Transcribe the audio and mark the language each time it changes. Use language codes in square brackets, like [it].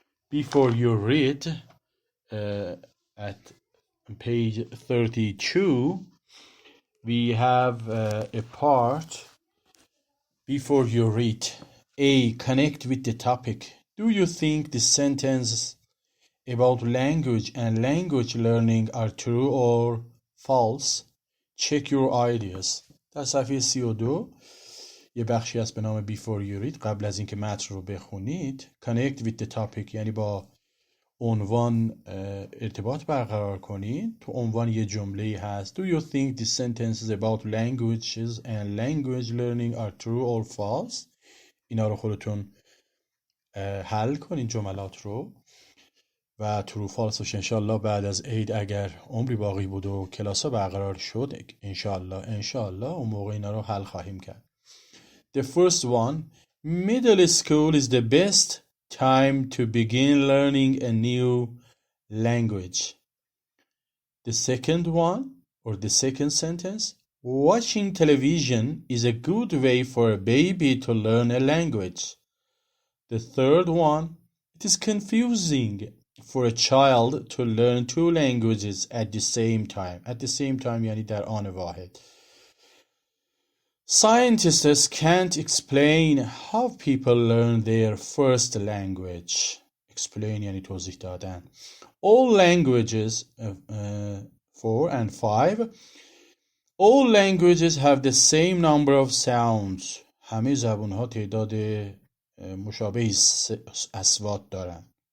[en] Before you read, at page 32, we have a part. Before you read, A. Connect with the topic. Do you think the sentences about language and language learning are true or false? Check your ideas. [fa] در صفحه 32 یه بخشی هست به نام Before you read. قبل از اینکه متن رو بخونید، Connect with the topic یعنی با عنوان ارتباط برقرار کنید. تو عنوان یه جمله هست Do you think the sentences about languages and language learning are true or false? اینا رو خودتون حل کنین جملات رو و true false انشالله بعد از عید اگر عمری باقی بود و کلاس ها برقرار شد انشالله اون موقع اینا رو حل خواهیم کرد. [en] The first one, middle school is the best time to begin learning a new language. The second one, or the second sentence, watching television is a good way for a baby to learn a language. The third one, it is confusing for a child to learn two languages at the same time. At the same time یعنی در آن واحد. Scientists can't explain how people learn their first language. [fa] Explain یعنی توضیح دادن. [en] All languages 4 and 5. All languages have the same number of sounds. [fa] همه زبان‌ها تعداد مشابهی اصوات دارن.